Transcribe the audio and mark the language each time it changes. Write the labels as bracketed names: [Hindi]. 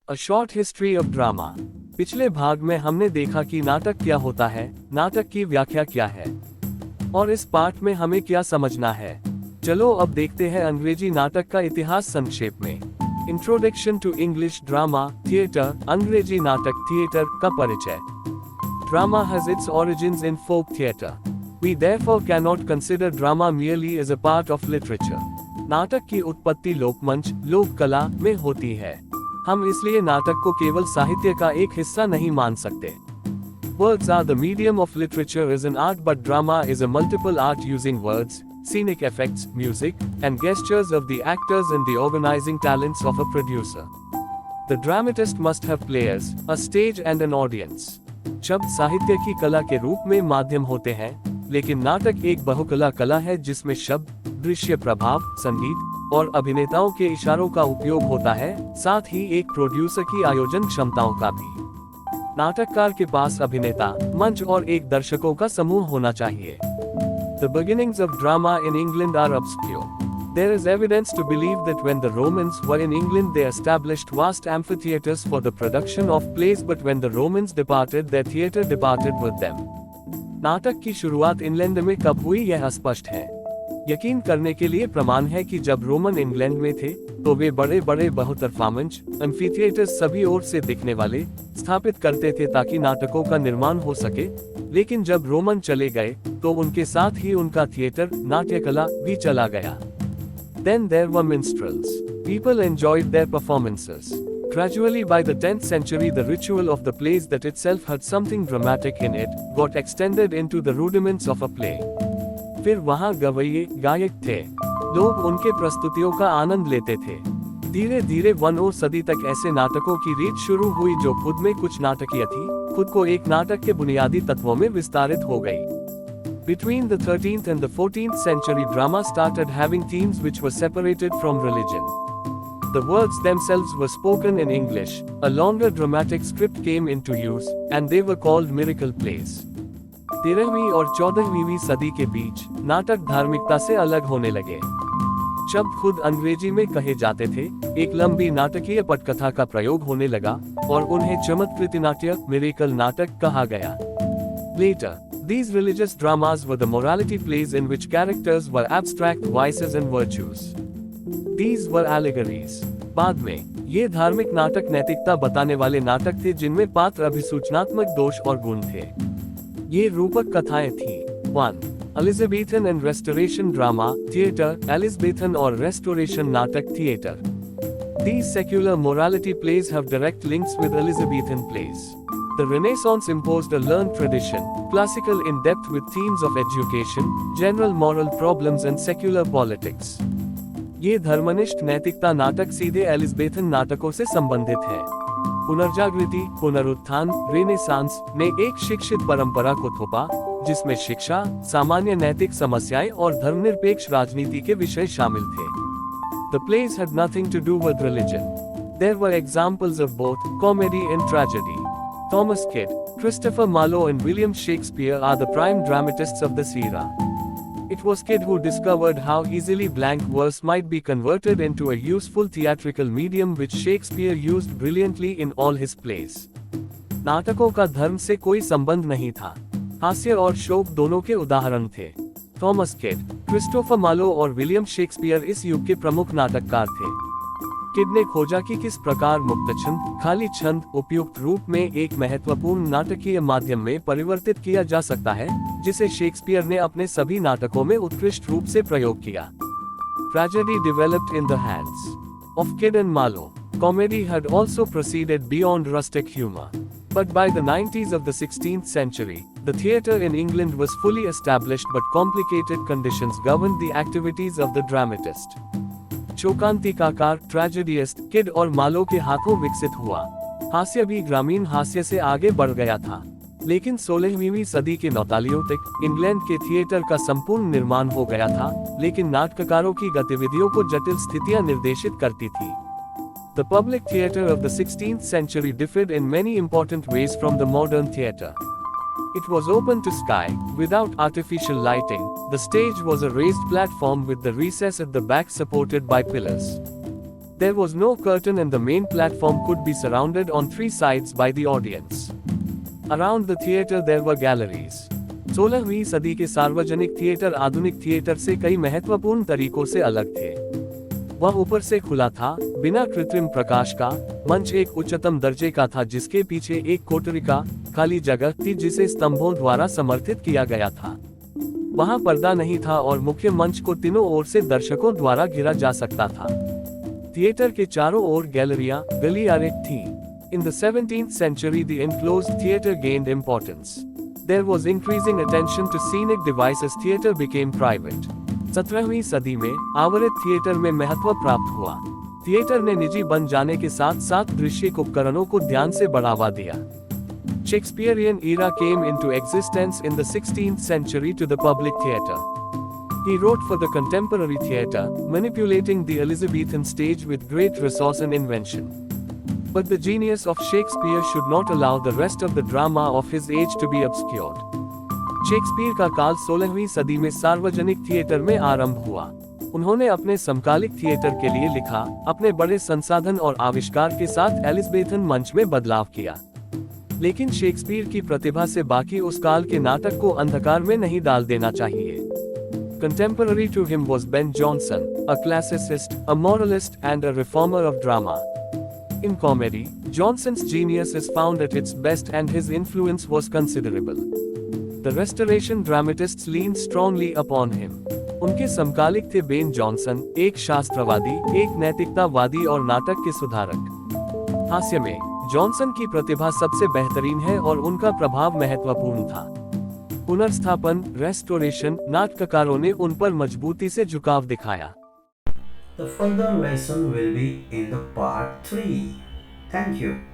[English] A short history of drama. [Hindi] पिछले भाग में हमने देखा कि नाटक क्या होता है, नाटक की व्याख्या क्या है, और इस पाठ में हमें क्या समझना है। चलो अब देखते हैं अंग्रेजी नाटक का इतिहास संक्षेप में। [English] introduction to English drama theatre, [Hindi] अंग्रेजी नाटक थिएटर का परिचय। [English] Drama has its origins in folk theatre. We therefore cannot consider drama merely as a part of literature. [Hindi] नाटक की उत्पत्ति लोकमंच, लोक कला में होती है। हम इसलिए नाटक को केवल साहित्य का एक हिस्सा नहीं मान सकते। [English] Words are the medium of literature is an art, but drama is a multiple art using words, scenic effects, music, and gestures of the actors and the organizing talents of a producer. The dramatist must have players, a stage and an audience. [Hindi] शब्द साहित्य की कला के रूप में माध्यम होते हैं, लेकिन नाटक एक बहुकला कला है जिसमें शब्द, दृश्य प्रभाव, संगीत और अभिनेताओं के इशारों का उपयोग होता है, साथ ही एक प्रोड्यूसर की आयोजन क्षमताओं का भी। नाटककार के पास अभिनेता, मंच और एक दर्शकों का समूह होना चाहिए। [English] The beginnings of drama in England are obscure. There is evidence to believe that when the Romans were in England they established vast amphitheatres for the production of plays, but when the Romans departed their theatre departed with them. [Hindi] नाटक की शुरुआत England में कब हुई यह अस्पष्ट है। यकीन करने के लिए प्रमाण है कि जब रोमन इंग्लैंड में थे तो वे बड़े बड़े बहुतरफा मंच, एम्फीथिएटर्स सभी ओर से दिखने वाले स्थापित करते थे ताकि नाटकों का निर्माण हो सके, लेकिन जब रोमन चले गए तो उनके साथ ही उनका थिएटर, नाट्यकला भी चला गया। [English] Then there were minstrels. People enjoyed their performances. Gradually by the 10th century the ritual of the plays that itself had something dramatic in it, got extended into the rudiments of a play. [Hindi] फिर वहाँ गवैये, गायक थे। लोग उनके प्रस्तुतियों का आनंद लेते थे। धीरे धीरे 1वीं सदी तक ऐसे नाटकों की रीत शुरू हुई जो खुद में कुछ नाटकीय थी, खुद को एक नाटक के बुनियादी तत्वों में विस्तारित हो गई। [English] Between the 13th and the 14th century drama started having themes which were separated from religion. The words themselves were spoken in English, a longer dramatic script came into use, and they were called miracle plays. [Hindi] 13वीं और 14वीं सदी के बीच नाटक धार्मिकता से अलग होने लगे। शब्द खुद अंग्रेजी में कहे जाते थे, एक लंबी नाटकीय पटकथा का प्रयोग होने लगा और उन्हें चमत्कृति नाट्य, मिरेकल नाटक कहा गया। [English] Later, these religious dramas were the morality plays in which characters were abstract vices and virtues. These were allegories. [Hindi] बाद में ये धार्मिक नाटक नैतिकता बताने वाले नाटक थे जिनमें पात्र अभिसूचनात्मक दोष और गुण थे। ये रूपक कथाएं थीं। [English] 1. Elizabethan and Restoration drama theater, Elizabethan और Restoration नाटक theater. These secular morality plays have direct links with Elizabethan plays. The Renaissance imposed a learned tradition, classical in depth with themes of education, general moral problems and secular politics. [Hindi] ये धर्मनिष्ठ नैतिकता नाटक सीधे Elizabethan नाटकों से संबंधित है। पुनर्जागृति, पुनरुत्थान, renaissance ने एक शिक्षित परंपरा को थोपा, जिसमें शिक्षा, सामान्य नैतिक समस्याएं और धर्मनिरपेक्ष राजनीति के विषय शामिल थे। [English] The plays had nothing to do with religion. There were examples of both comedy and tragedy. Thomas Kidd, Christopher Marlowe and William Shakespeare are the prime dramatists of this era. It was Kidd who discovered how easily blank verse might be converted into a useful theatrical medium which Shakespeare used brilliantly in all his plays. [Hindi] नाटकों का धर्म से कोई संबंध नहीं था। हास्य और शोक दोनों के उदाहरण थे। थॉमस किड, क्रिस्टोफर मार्लो और विलियम शेक्सपियर इस युग के प्रमुख नाटककार थे। किड ने खोजा कि किस प्रकार मुक्त छंद, खाली छंद, उपयुक्त रूप में एक महत्वपूर्ण नाटकीय माध्यम में परिवर्तित किया जा सकता है, जिसे शेक्सपियर ने अपने सभी नाटकों में उत्कृष्ट रूप से प्रयोग किया। [English] Tragedy developed in the hands of Kidd and Marlowe. Comedy had also proceeded beyond rustic humor. But by the 90s of the 16th century, the theatre in England was fully established, but complicated conditions governed the activities of the dramatist. [Hindi] शोकांतिकाकार, ट्रेजेडियस्ट kid और Marlowe के हाथों विकसित हुआ। हास्य भी ग्रामीण हास्य से आगे बढ़ गया था। लेकिन 16वीं सदी के 49 तक इंग्लैंड के थिएटर का संपूर्ण निर्माण हो गया था, लेकिन नाटककारों की गतिविधियों को जटिल स्थितियां निर्देशित करती थी। [English] The public theatre of the 16th century differed in many important ways from the modern theatre. It was open to sky, without artificial lighting. The stage was a raised platform with the recess at the back supported by pillars. There was no curtain and the main platform could be surrounded on three sides by the audience. Around the theater there were galleries. [Hindi] 16वीं सदी के सार्वजनिक theatre आधुनिक theatre से कई महत्वपूर्ण तरीकों से अलग थे। वह ऊपर से खुला था, बिना कृत्रिम प्रकाश का। मंच एक उच्चतम दर्जे का था जिसके पीछे एक कोठरिका खाली जगह थी जिसे स्तंभों द्वारा समर्थित किया गया था। वहां पर्दा नहीं था और मुख्य मंच को तीनों ओर से दर्शकों द्वारा घिरा जा सकता था। थिएटर के चारों ओर गैलरियां गलियारे थीं। [English] In the 17th century the enclosed theatre gained importance. There was increasing attention to scenic devices. Theatre became private. [Hindi] 17वीं सदी में आवृत थिएटर में महत्व प्राप्त हुआ। थिएटर ने निजी बन जाने के साथ साथ दृश्य उपकरणों को ध्यान से बढ़ावा दिया। [English] Shakespearean era came into existence in the 16th century to the public theatre. He wrote for the contemporary theatre, manipulating the Elizabethan stage with great resource and invention. But the genius of Shakespeare should not allow the rest of the drama of his age to be obscured. [Hindi] Shakespeare का काल 16वीं सदी में सार्वजनिक theatre में आरंभ हुआ। उन्होंने अपने समकालिक थिएटर के लिए लिखा, अपने बड़े संसाधन और आविष्कार के साथ एलिज़ाबेथन मंच में बदलाव किया। लेकिन शेक्सपियर की प्रतिभा से बाकी उस काल के नाटक को अंधकार में नहीं डाल देना चाहिए। [English] Contemporary to him was Ben Jonson, a classicist, a moralist and a reformer of drama. In comedy, Jonson's genius is found at its best and his influence was considerable. The Restoration dramatists leaned strongly upon him. [Hindi] उनके समकालिक थे Ben Jonson, एक शास्त्रवादी, एक नैतिकतावादी और नाटक के सुधारक। हास्य में जॉनसन की प्रतिभा सबसे बेहतरीन है और उनका प्रभाव महत्वपूर्ण था। पुनर्स्थापन रेस्टोरेशन नाटककारों ने उन पर मजबूती से झुकाव दिखाया। [English] The further lesson will be in the part 3. Thank you.